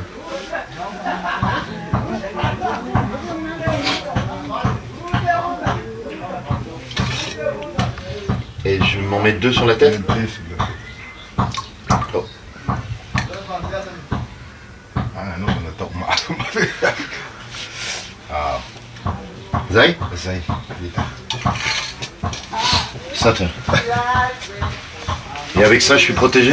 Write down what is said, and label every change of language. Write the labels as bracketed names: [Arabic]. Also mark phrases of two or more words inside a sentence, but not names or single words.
[French] Et je m'en mets 2 sur la tête. Oh. Zay? Zay. Ça, tiens. Et avec ça, je suis protégé?